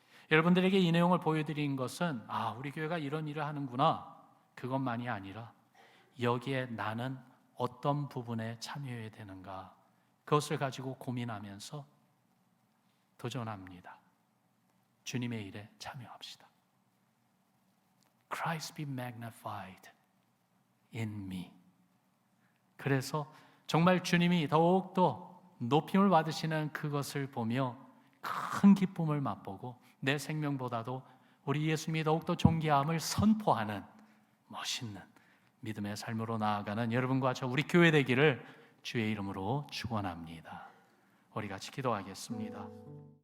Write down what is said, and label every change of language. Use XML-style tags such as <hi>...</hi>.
<ko>여러분들에게 이 내용을 보여드린 것은 우리 교회가 이런 일을 하는구나, 그것만이 아니라 여기에 나는 어떤 부분에 참여해야 되는가, 그것을 가지고 고민하면서 도전합니다. 주님의 일에 참여합시다.</ko> <en>Christ be magnified in me.</en> <ko>그래서 정말 주님이 더욱더 높임을 받으시는 그것을 보며 큰 기쁨을 맛보고 내 생명보다도 우리 예수님이 더욱더 존귀함을 선포하는 멋있는 믿음의 삶으로 나아가는 여러분과 저 우리 교회 되기를 주의 이름으로 축원합니다. 우리 같이 기도하겠습니다.</ko>